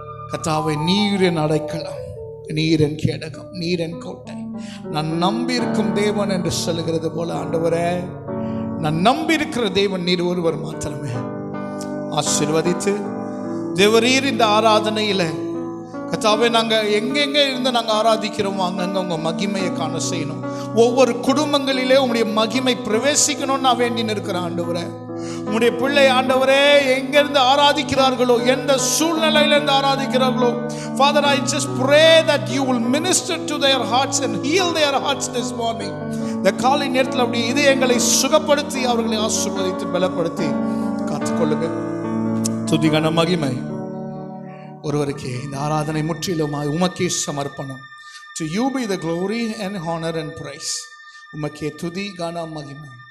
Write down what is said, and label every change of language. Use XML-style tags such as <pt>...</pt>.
<ta>கர்த்தாவே, நீரின் அடைக்கலம், நீரின் கேடகம், நீரின் கோட்டை, நான் நம்பியிருக்கும் தேவன் என்று சொல்லுகிறது போல ஆண்டவரே, நான் நம்பியிருக்கிற தேவன் நீர் ஒருவர் மாத்திரமே. ஆசீர்வதித்து தேவரீர் இந்த ஆராதனையில் கர்த்தாவே, நாங்கள் எங்கெங்கே இருந்து நாங்கள் ஆராதிக்கிறோமோ அங்கங்கே உங்கள் மகிமையை காண செய்யணும். ஒவ்வொரு குடும்பங்களிலே உம்முடைய மகிமை பிரவேசிக்கணும்னு நான் வேண்டி நிற்கிறேன் ஆண்டவரே. உம்முடைய பிள்ளை ஆண்டவரே எங்கிருந்து ஆராதிக்கிறார்களோ, எந்த சூழ்நிலையிலிருந்து ஆராதிக்கிறார்களோ,</ta> <en>Father, I just pray that you will minister to their hearts and heal their hearts this morning.</en> <ta>இந்த காலை நேரத்தில் அப்படி இதயங்களை சுகப்படுத்தி அவர்களை ஆசீர்வதித்து பலப்படுத்தி காத்துக்கொள்ளுங்க. துதி கன மகிமை ஒருவருக்கே. இந்த ஆராதனை முற்றிலுமாய் உமக்கே சமர்ப்பணம்.</ta> <en>To you be the glory and honor and praise.</en> <ta>உமக்கே துதி கன மகிமை.</ta>